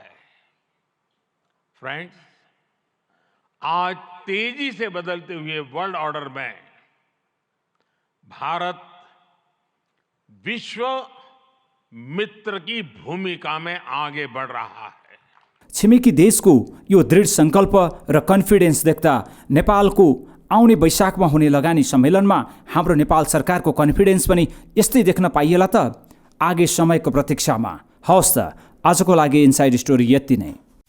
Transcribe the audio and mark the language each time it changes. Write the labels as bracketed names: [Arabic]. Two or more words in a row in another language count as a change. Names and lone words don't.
[Hindi] फ्रेंड्स, आज तेजी से बदलते हुए [English] world order [Hindi] में भारत विश्व मित्र की भूमिका में आगे बढ़ रहा है। [Nepali] छिमेकी देशको यो दृढ सङ्कल्प र कन्फिडेन्स देख्दा नेपालको आउने वैशाखमा हुने लगानी सम्मेलनमा हाम्रो नेपाल सरकारको कन्फिडेन्स पनि यस्तै देख्न पाइएला त। आगे समयको प्रतीक्षामा। हवस् त, आजको लागि [English] inside story [Nepali] यति नै।